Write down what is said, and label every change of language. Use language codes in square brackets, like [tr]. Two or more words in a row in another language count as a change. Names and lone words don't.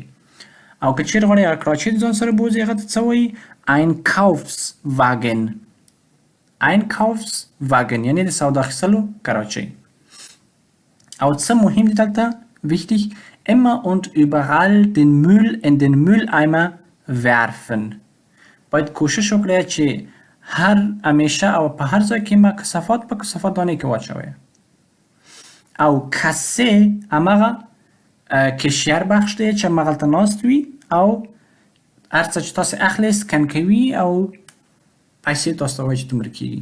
[ps] او که چیرې غواړئ هغه کراچۍ ځان سره بوځئ، هغه ته څه وایي؟ [de] Einkaufswagen، Einkaufswagen [ps] یعنې د سودا اخیستلو کراچۍ. او څه مهم دي دلته [de] wichtig، immer und überall den Müll in den Mülleimer werfen. [ps] باید کوشش وکړئ چې همیشه او په هر ځای کې ما کثافات په کثافاتدانۍ کې واچوئ. او کاسې همغه کشیر بخش دی چې همغلته ناست وي، او هر څه چې تاسې اخلئ سکن کوي او پیسې تاسو ته وایي چې دومره کېږي.